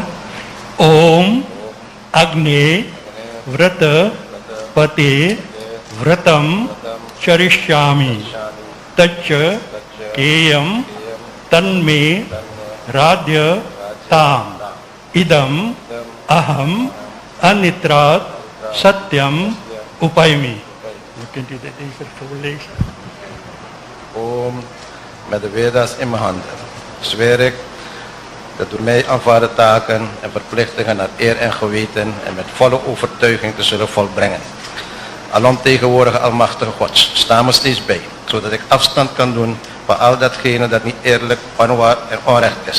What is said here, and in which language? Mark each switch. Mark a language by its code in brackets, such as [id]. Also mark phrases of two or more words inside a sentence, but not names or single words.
[sa] ॐ अग्ने व्रतपते व्रतं चरिष्यामि तच्छकेयं तन्मे राध्यताम् इदम् अहम् अनृतात् सत्यम् उपैमि. [nl] Kunt u dit even voorlezen? Om met de Veda's in mijn handen zweer ik de door mij aanvaarde taken en verplichtingen naar eer en geweten en met volle overtuiging te zullen volbrengen. Alomtegenwoordige Almachtige God, sta me steeds bij, zodat ik afstand kan doen van al datgene dat niet eerlijk, onwaar en onrecht is.